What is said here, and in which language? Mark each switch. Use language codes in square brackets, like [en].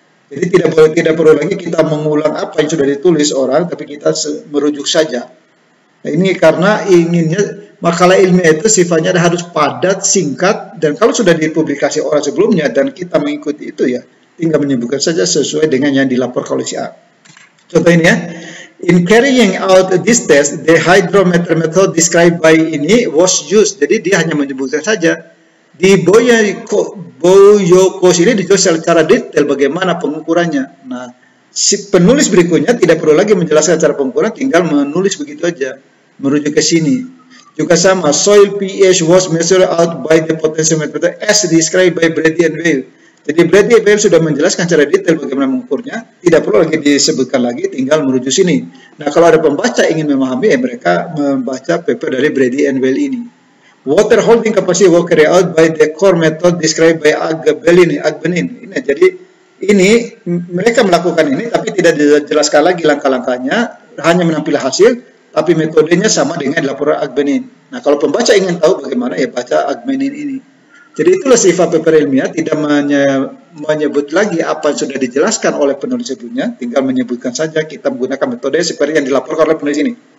[id] Jadi tidak perlu lagi kita mengulang apa yang sudah ditulis orang, tapi kita merujuk saja. Nah, ini karena inginnya makalah ilmiah itu sifatnya harus padat, singkat, dan kalau sudah dipublikasi orang sebelumnya dan kita mengikuti itu ya, tinggal menyebutkan saja sesuai dengan yang dilaporkan oleh si A. Contoh ini ya. [en] In carrying out this test, the hydrometer method described by [id] ini [en] was used. [id] Jadi dia hanya menyebutkan saja. Di Boyokos ini dijelaskan secara detail bagaimana pengukurannya. Nah, si penulis berikutnya tidak perlu lagi menjelaskan cara pengukuran, tinggal menulis begitu aja, merujuk ke sini. Juga sama, [en] soil pH was measured out by the potentiometer as described by Brady and Weil. [id] Jadi Brady and Weil sudah menjelaskan secara detail bagaimana mengukurnya, tidak perlu lagi disebutkan lagi, tinggal merujuk sini. Nah, kalau ada pembaca ingin memahami, mereka membaca paper dari Brady and Weil ini. [en] Water holding capacity was carried out by the core method described by Agbenin. [id] Ini jadi ini mereka melakukan ini, tapi tidak dijelaskan lagi langkah-langkahnya, hanya menampilkan hasil, tapi metodenya sama dengan laporan Agbenin. Nah, kalau pembaca ingin tahu bagaimana, ya baca Agbenin ini. Jadi itulah sifat paper ilmiah, tidak menyebut lagi apa yang sudah dijelaskan oleh penulis sebelumnya, tinggal menyebutkan saja kita menggunakan metode seperti yang dilaporkan oleh penulis ini.